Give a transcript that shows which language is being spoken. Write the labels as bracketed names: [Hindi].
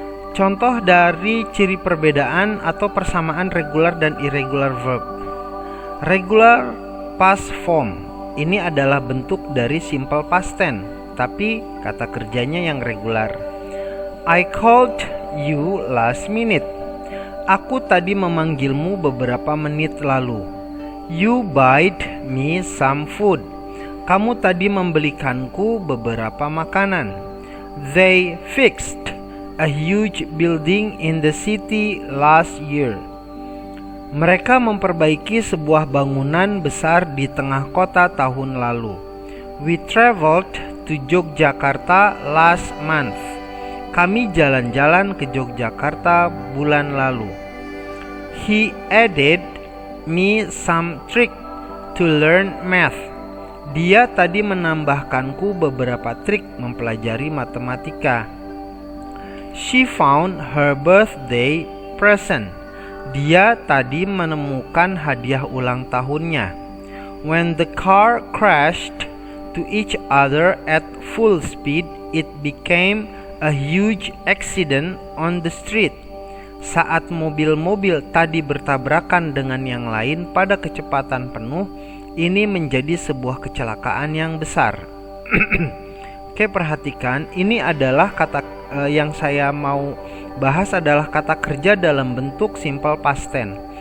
[Indonesian] Contoh dari ciri perbedaan atau persamaan regular dan irregular verb. Regular past form ini adalah bentuk dari simple past tense, tapi kata kerjanya yang regular. [English] I called you last minute. [Indonesian] Aku tadi memanggilmu beberapa menit lalu. [English] You bought me some food. [Indonesian] Kamu tadi membelikanku beberapa makanan. [English] They fixed a huge building in the city last year. [Indonesian] Mereka memperbaiki sebuah bangunan besar di tengah kota tahun lalu. [English] We traveled to Yogyakarta last month. [Indonesian] Kami jalan-jalan ke Yogyakarta bulan lalu. [English] He added me some trick to learn math. [Indonesian] Dia tadi menambahkanku beberapa trik mempelajari matematika. [English] She found her birthday present. [Indonesian] Dia tadi menemukan hadiah ulang tahunnya. [English] When the car crashed to each other at full speed, it became a huge accident on the street. [Indonesian] Saat mobil-mobil tadi bertabrakan dengan yang lain pada kecepatan penuh, ini menjadi sebuah kecelakaan yang besar. Oke, perhatikan, ini adalah kata yang saya mau bahas adalah kata kerja dalam bentuk simple past tense.